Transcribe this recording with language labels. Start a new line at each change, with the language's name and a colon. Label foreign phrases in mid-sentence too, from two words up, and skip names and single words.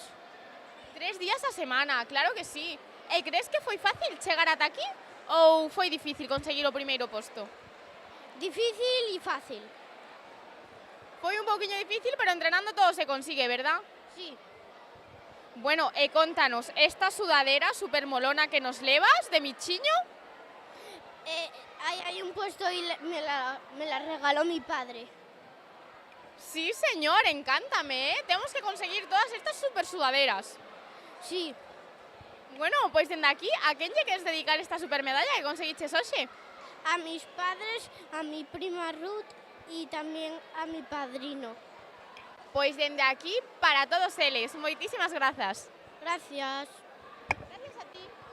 Galician: 3 días a semana, claro que sí. E crees que foi fácil chegar ata aquí ou foi difícil conseguir o primeiro posto?
Spanish: Difícil y fácil.
Galician: Foi un pouquiño difícil, pero entrenando todo se consigue, ¿verdad? Sí. Bueno, e contanos, esta sudadera super molona que nos levas de Michiño,
Spanish: Hay un puesto y me la regaló mi padre.
Galician: sí, señor, encántame, ¿eh?
Spanish: Tenemos que conseguir todas estas super sudaderas. Sí,
Galician: Bueno, pois dende aquí, a quen lle queres dedicar esta supermedalla que conseguiches hoxe?
Spanish: a mis padres, a mi prima Ruth y también a mi padrino.
Galician: Pois dende aquí, para todos eles, moitísimas grazas.
Spanish: Gracias. Gracias a ti.